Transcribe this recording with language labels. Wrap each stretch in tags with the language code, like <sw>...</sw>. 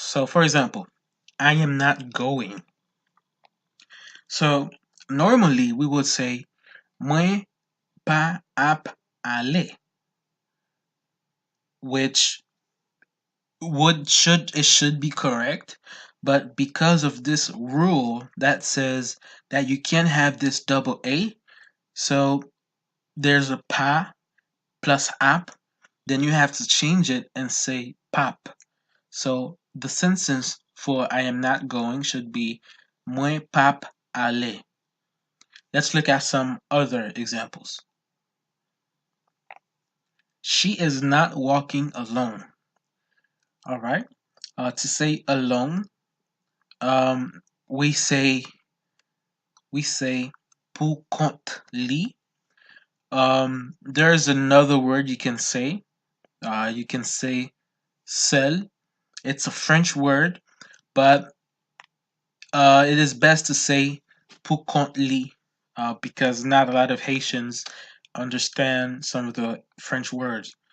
<en>So for example, I am not going. So normally we would say</en> <ht>moi pas ap aller,</ht> <en>which should be correct, but because of this rule that says that you can't have this double A, so there's a pa plus ap, then you have to change it and say</en> <ht>pap.</ht> <en>So the sentence for I am not going should be</en> <ht>moi pap aller.</ht> <en>Let's look at some other examples. She is not walking alone. All right. To say alone, um, we say</en> <ht>pour compte li.</ht> <en>There's another word you can say. You can say seul. It's a French word, but it is best to say</en> <ht>pour compte li</ht> <en>because not a lot of Haitians understand some of the French words.</en>